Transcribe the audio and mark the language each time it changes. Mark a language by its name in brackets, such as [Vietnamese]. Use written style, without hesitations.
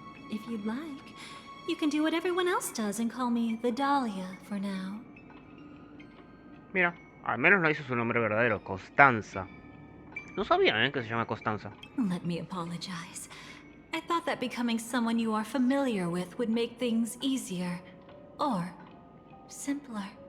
[English] If you'd like, you can do what everyone else does and call me the Dahlia for now. [Spanish] Mira, al menos no hizo su nombre verdadero, Constanza. No sabía, que se llama Constanza. [English] Let me apologize. I thought that becoming someone you are familiar with would make things easier. Or simpler.